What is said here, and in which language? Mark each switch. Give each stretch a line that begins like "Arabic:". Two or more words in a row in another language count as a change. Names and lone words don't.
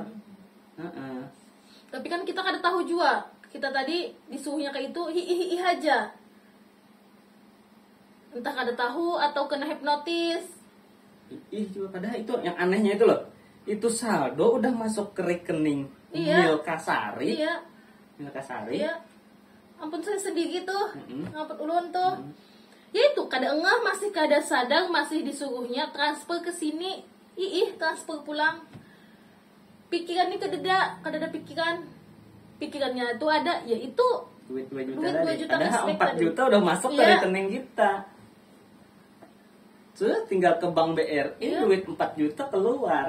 Indonesian: Tapi kan kita kada tahu juga, kita tadi disuruhnya kayak itu hi aja, entah kada tahu atau kena hipnotis. Juga padahal itu yang anehnya itu loh, itu saldo udah masuk ke rekening Milka Sari. Milka Sari. Iya. Ampun saya sedih gitu.
Banjar: Ngampun ulun tuh. Ya itu kada engah, masih kada sadar, masih disuruhnya transfer ke sini. Transfer pulang. Pikiran ini kada ada pikiran.
Indonesian: Pikirannya itu ada, yaitu duit 2 juta. Padahal 4 juta udah masuk ke rekening kita. Sudah tinggal ke bank BRI, duit 4 juta keluar.